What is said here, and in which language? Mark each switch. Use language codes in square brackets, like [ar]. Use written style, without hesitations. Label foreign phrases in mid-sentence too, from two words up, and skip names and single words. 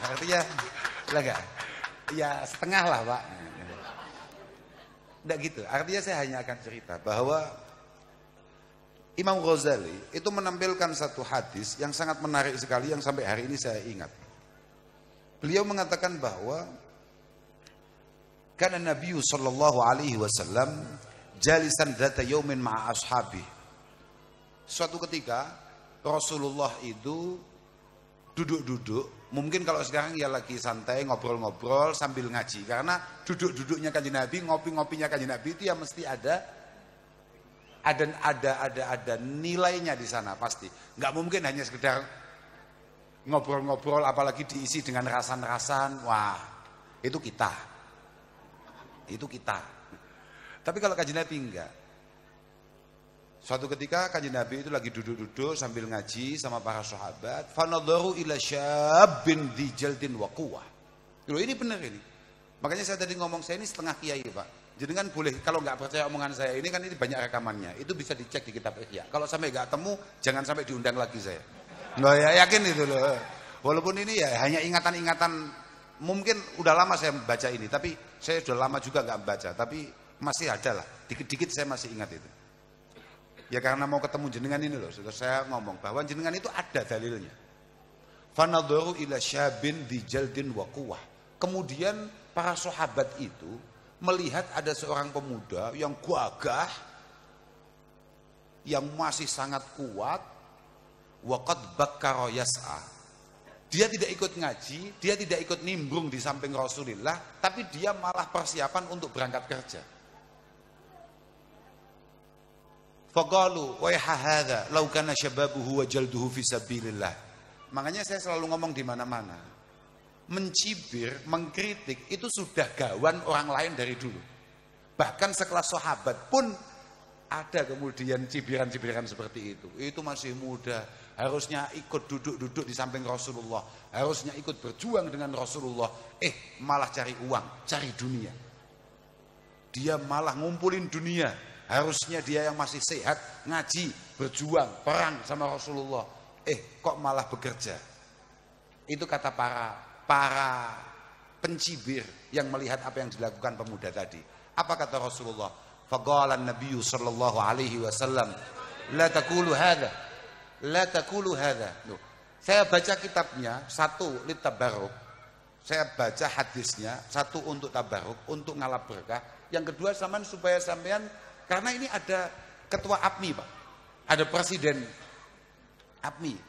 [id] Artinya, ya setengah lah Pak. Tidak gitu, artinya saya hanya akan cerita bahwa Imam Ghazali itu menampilkan satu hadis yang sangat menarik sekali yang sampai hari ini saya ingat. Beliau mengatakan bahwa [ar] كان النبي صلى الله عليه وسلم جالسا ذات يوم مع أصحابه. [id] Suatu ketika Rasulullah itu duduk-duduk, mungkin kalau sekarang ya lagi santai ngobrol-ngobrol sambil ngaji, karena duduk-duduknya Kanjeng Nabi, ngopi-ngopinya Kanjeng Nabi itu ya mesti ada nilainya di sana pasti. Nggak mungkin hanya sekedar ngobrol-ngobrol apalagi diisi dengan rasan-rasan. Wah, itu kita. Tapi kalau Kanjeng Nabi enggak. Suatu ketika Kanjeng Nabi itu lagi duduk-duduk sambil ngaji sama para sahabat, [ar] فنظروا إلى شاب ذي جلد وقوة. [id] Loh, ini benar ini. Makanya saya tadi ngomong, saya ini setengah kiai Pak. Jenengan boleh, kalau nggak percaya omongan saya ini kan ini banyak rekamannya, itu bisa dicek di kitab Ihya. Kalau sampai nggak temu, jangan sampai diundang lagi saya. Nggak ya, yakin itu loh. Walaupun ini ya hanya ingatan-ingatan, mungkin udah lama saya membaca ini, tapi saya sudah lama juga nggak membaca, tapi masih ada lah, dikit-dikit saya masih ingat itu. Ya karena mau ketemu jenengan ini loh, saya ngomong bahwa jenengan itu ada dalilnya. [ar] فنظروا إلى شاب ذي جلد وقوة. [id] Kemudian para sahabat itu melihat ada seorang pemuda yang gagah, yang masih sangat kuat, [ar] وقد بكر يسعى. [id] Dia tidak ikut ngaji, dia tidak ikut nimbrung di samping Rasulullah, tapi dia malah persiapan untuk berangkat kerja. [ar] فقالوا وهذا لو كان شبابه وجلده في سبيل الله. [id] Makanya saya selalu ngomong di mana-mana. Mencibir, mengkritik itu sudah gawan orang lain dari dulu. Bahkan sekelas sahabat pun ada kemudian cibiran-cibiran seperti itu. Itu masih muda, harusnya ikut duduk-duduk di samping Rasulullah, harusnya ikut berjuang dengan Rasulullah. Malah cari uang, cari dunia. Dia malah ngumpulin dunia. Harusnya dia yang masih sehat, ngaji, berjuang, perang sama Rasulullah. Kok malah bekerja. Itu kata para pencibir yang melihat apa yang dilakukan pemuda tadi. Apa kata Rasulullah? [ar] فقال النبي صلى الله عليه وسلم لا تقولوا هذا. لا تقولوا هذا. [id] Saya baca kitabnya, satu litabarruk. Saya baca hadisnya, satu untuk tabarruk, untuk ngalap berkah. Yang kedua supaya sampean, karena ini ada ketua APMI, Pak. Ada presiden APMI.